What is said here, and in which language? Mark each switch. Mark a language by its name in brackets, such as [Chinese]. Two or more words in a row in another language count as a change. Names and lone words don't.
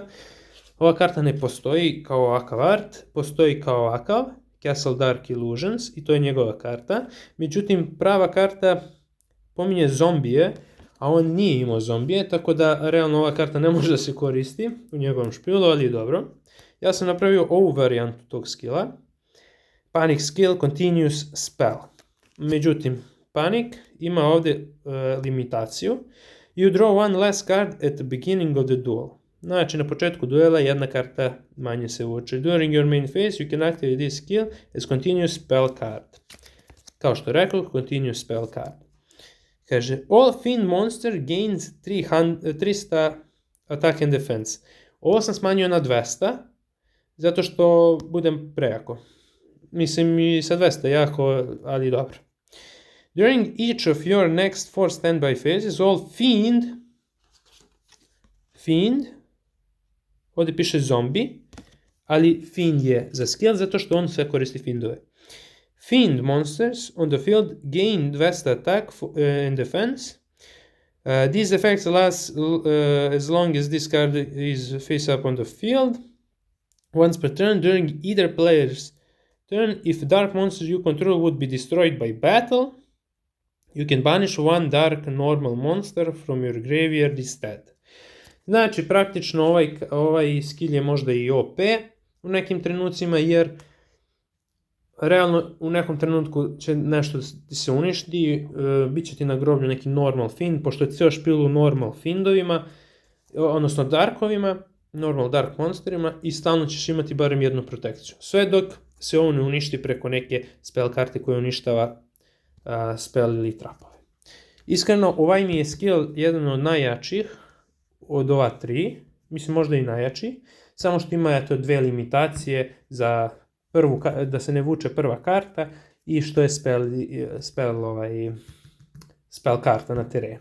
[Bosnian] Ova karta ne postoji kao ovakav art, postoji kao ovakav, Castle Dark Illusions, i to je njegova karta. Međutim, prava karta pominje zombije, a on nije imao zombije, tako da realno ova karta ne može da se koristi u njegovom špilu, ali dobro. Ja sam napravio ovu varijantu tog skilla. [English] Panic skill, continuous spell. [Bosnian] Međutim, Panic ima ovdje limitaciju. [English] You draw one less card at the beginning of the duel. [Bosnian] Znači, na početku duela jedna karta manje se vuče. [English] During your main phase, you can activate this skill as continuous spell card. [Bosnian] Kao što rekao, [English] continuous spell card. Kaže, all fiend monster gains 300 attack and defense. [Bosnian] Ovo sam smanjio na 200, zato što budem prejako. Mislim i sa 200 jako, ali dobro. [English] During each of your next 4 standby phases, all fiend, [Bosnian] ovdje piše zombie, ali fiend je za skill zato što on sve koristi fiendove. [English] Fiend monsters on the field gain 200 attack and defense. These effects last as long as this card is face up on the field. Once per turn during either player's turn, if dark monsters you control would be destroyed by battle, you can banish one dark normal monster from your graveyard instead. [Bosnian] Znači, praktično ovaj skill je možda i OP u nekim trenucima, jer realno u nekom trenutku će nešto se uništi, bit će ti na groblju neki [English] normal fiend, [Bosnian] pošto je cijel špil u normal fiendovima, odnosno darkovima, [English] normal dark monsterima, [Bosnian] i stalno ćeš imati barem jednu protekciju. Sve dok se on ne uništi preko neke spell karte koje uništava spell ili trapove. Iskreno, ovaj mi je skill jedan od najjačih od ova 3, mislim možda i najjači, samo što ima dve limitacije za da se ne vuče prva karta i što je spell karta na terenu.